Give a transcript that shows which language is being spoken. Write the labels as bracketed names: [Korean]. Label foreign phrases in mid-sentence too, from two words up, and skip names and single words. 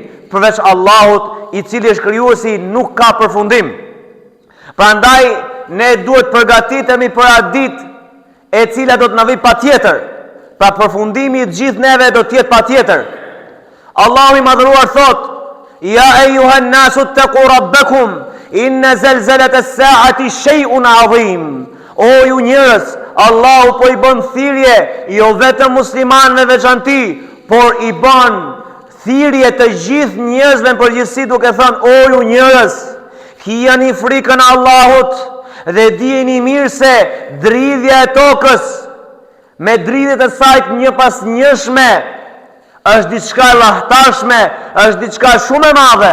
[Albanian] Përveç Allahut, I cili është krijuesi, nuk ka përfundim. Prandaj ne duhet përgatitemi për atë ditë e cila do të na vijë patjetër. Pra përfundimi I gjithë neve do të jetë patjetër. Allahu I madhëruar thot: [Arabic] "يا أيها الناس اتقوا ربكم إن زلزلة الساعة شيء عظيم." [Albanian] O ju njerëz, Allahu po I bën thirrje jo vetëm muslimanëve veçanti, por I bën thirrje të gjithë njerëzve në përgjithësi duke thënë: O ju njerëz, kijani frikën Allahut dhe dijeni mirë se dridhja e tokës me dridhjet e saj një pas njëshme është diçka e llahtarshme, është diçka shumë e madhe.